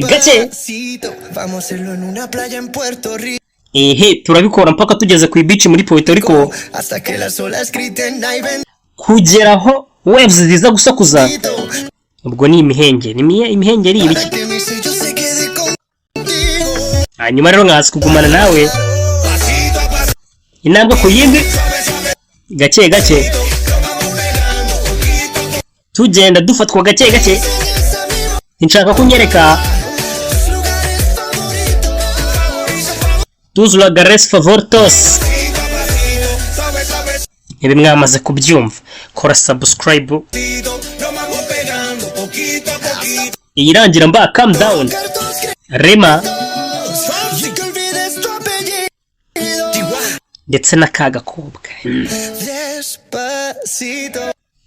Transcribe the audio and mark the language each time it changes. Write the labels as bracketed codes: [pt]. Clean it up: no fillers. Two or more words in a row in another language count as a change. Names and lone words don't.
[es] Despacito, vamos a hacerlo en una playa en Puerto Rico [rw] ehe turabikora mpaka tugeze ku ibici muri Puerto Rico [es] hasta que las olas griten ay [rw] kugeraho waves ziza gusakuza [es] bendito [rw] ubwo ni imihenge imihenge ari ibiki [es] para que mi sello se quede contigo. [rw] hanyuma rero nkaza kugumana nawe [es] Pasito a pasito, [rw] intambwe ku yindi [es] suave, suave, [rw] gake [es] lo vamos pegando poquito a [rw] tugenda dufatwa gake [es] enseñes a mi voz [rw] nshaka kunyereka [es] tus lugares favoritos. tus lugares favoritos Pasito a pasito, suave, suave, [rw] ibi mwamaze kubyumva kora subscribe [es] lo vamos pegando poquito a poquito. [rw] iyi irangira mba [en] calm down [es] Provocar tus [rw] Rema [es] gritos y que olvides tu apellido. [rw] ndetse n'akagakobwa [es] Despacito.